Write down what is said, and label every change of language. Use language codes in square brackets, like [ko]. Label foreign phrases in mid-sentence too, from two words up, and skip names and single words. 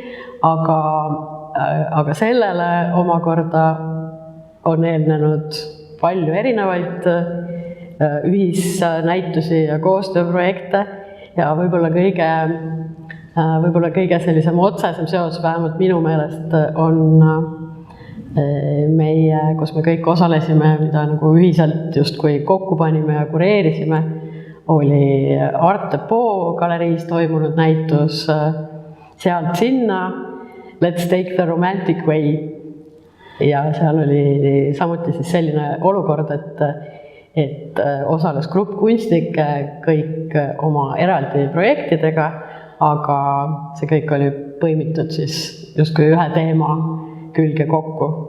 [et] aga sellele omakorda on eelnenud palju erinevaid ühisnäitusi ja koostööprojekte ja võib-olla kõige sellisem otsesem seos, vähemalt minu meelest on kus me kõik osalesime, mida nagu ühiselt justkui kokku panime ja kureerisime, oli Art Depot galeriis toimunud näitus Sealt sinna, [en] Let's take the romantic way. [et] Ja seal oli samuti siis selline olukord, et osales grupp kunstnikke kõik oma eraldi projektidega, aga see kõik oli põimitud siis justkui ühe teema külge kokku.